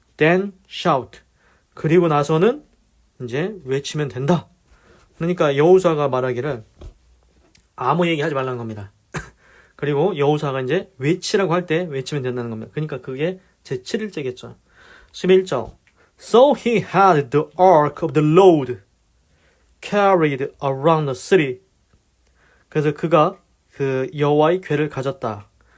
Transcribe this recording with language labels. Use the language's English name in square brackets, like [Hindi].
[English] Then shout. [Korean] 그리고 나서는 이제 외치면 된다. 그러니까 여호수아가 말하기를 아무 얘기 하지 말라는 겁니다. 그리고 여호수아가 이제 외치라고 할 때 외치면 된다는 겁니다. 그러니까 그게 제7일째겠죠. 11절. [English] So he had the ark of the Lord carried around the city. [Korean] 그래서 그가 그 여호와의 궤를 가졌다.